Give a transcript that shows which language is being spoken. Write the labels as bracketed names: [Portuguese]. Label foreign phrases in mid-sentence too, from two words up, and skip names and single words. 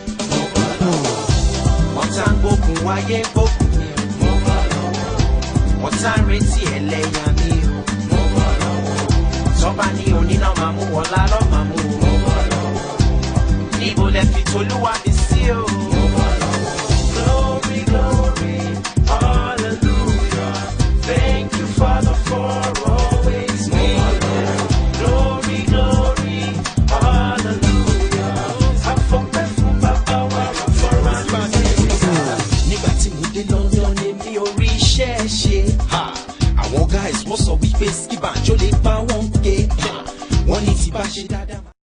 [Yoruba] Mo bọ́ lọ́wọ́. Wọ́n tá ń gbógun wáyé gbógun mi. Mo bọ́ lọ́wọ́. Wọ́n tá ń retí ẹlẹ́yà mi o. Mo bọ́ lọ́wọ́. Tọ́ba ní oníná máa mú wọn lálọ́ máa mú o. Mo bọ́ lọ́wọ́. Níbo lẹ fi t'Olúwa mi sí o? [English] Glory, glory, hallelujah. Thank you, Father, for always being there. Glory, glory, hallelujah. [Yoruba] A fọpẹ́ fún Bàbá wa, [English] for our [Yoruba] Nígbà tí mo dé London, èmi ò rí iṣẹ́ ṣe. Ha! Àwọn guys wọ́n sọ wípé Skibanjo lè pa wọ́n ké. Ha! Wọ́n ní tí bá ṣe dáadáa.